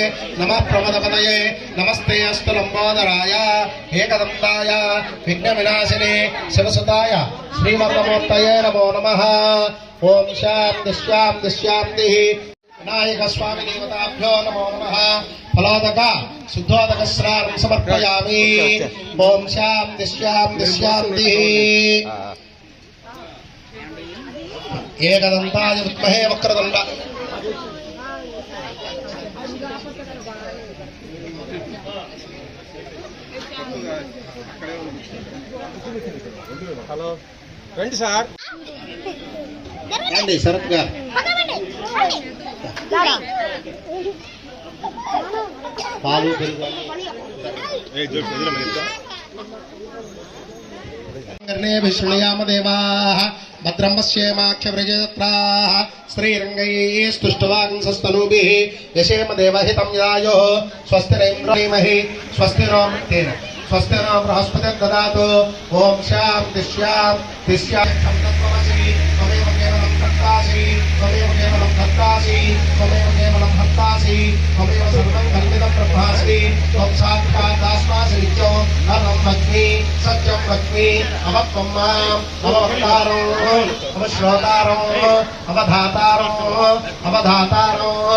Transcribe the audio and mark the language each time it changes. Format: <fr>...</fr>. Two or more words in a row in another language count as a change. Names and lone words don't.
<sa>नमः प्रमदपतये नमस्ते अस्तु लंबोदराय एकदन्ताय विघ्नविनाशिने शिवसुताय श्रीमन्नमूर्तये नमो नमः ओम शान्ति शान्ति शान्तिः विनायक स्वामी देवताभ्यो नमो नमः फलोदक शुद्धोदक स्नानं समर्पयामि ओम शान्ति शान्ति शान्तिः एकदन्ताय विद्महे वक्रतुण्ड</sa> <te>హలో రండి సార్ రండి శరత్ గారు పాలు</te> <sa>कर्णेभिः शृणुयाम देवाः भद्रं पश्येमाक्षव्रजत्राः श्रीरङ्गैः स्तुष्टवांसस्तनूभिः यशेम देवहितं यदायुः स्वस्तिरेन्द्रमहि स्वस्ति नो मृत्तेन स्वस्ति नो बृहस्पतिर्ददातु ओम शान्ति शान्ति शान्तिः त्वमेव केवलं भक्तासि त्वमेव केवलं भक्तासि त्वमेव केवलं भक्तासि त्वमेव सर्वं कल्पितं ब्रह्मासि त्वं साक्षात् आस्मासि नित्यो अहं वच्मि सत्यं वच्मि अवत्वं माम् अववक्तारो अवश्रोतारो अवधातारो अवधातारो</sa>